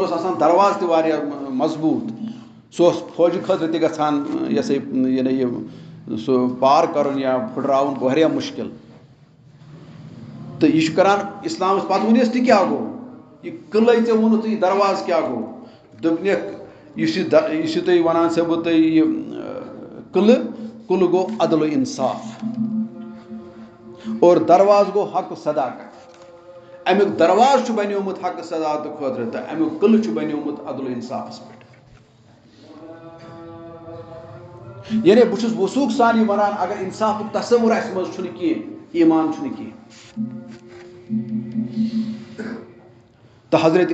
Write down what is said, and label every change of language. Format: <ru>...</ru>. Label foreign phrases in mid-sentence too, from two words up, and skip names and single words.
<ks>اوس آسان دروازٕ تہِ واریاہ مضبوٗط سُہ اوس فوجہِ خٲطرٕ تہِ گژھان یہِ ہسا یعنی یہِ سُہ پار کَرُن یا پھٕٹراوُن واریاہ مُشکِل تہٕ یہِ چھُ کران اِسلامَس پَتہٕ ووٚنُس تہِ کیٛاہ گوٚو یہِ قٕلَے ژےٚ ووٚنُتھ یہِ دروازٕ کیٛاہ گوٚو دوٚپنکھ یُس یہِ تُہۍ وَنان چھِ بہٕ تۄہہِ یہِ قٕلہٕ گوٚو عدل و انصاف اور دروازٕ گوٚو حق صداقت اَمیُک دروازٕ چھُ بنیومُت حق صداقتہٕ خٲطرٕ تہٕ اَمیُک قٕلہٕ چھُ بنیومُت عدل و انصافَس پٮ۪ٹھ یعنی بہٕ چھُس وثوٗق سان یہِ وَنان اگر اِنصافُک تصور اَسہِ منٛز چھُنہٕ کینٛہہ ایٖمان چھُنہٕ کینٛہہ تہٕ حضرت</ks>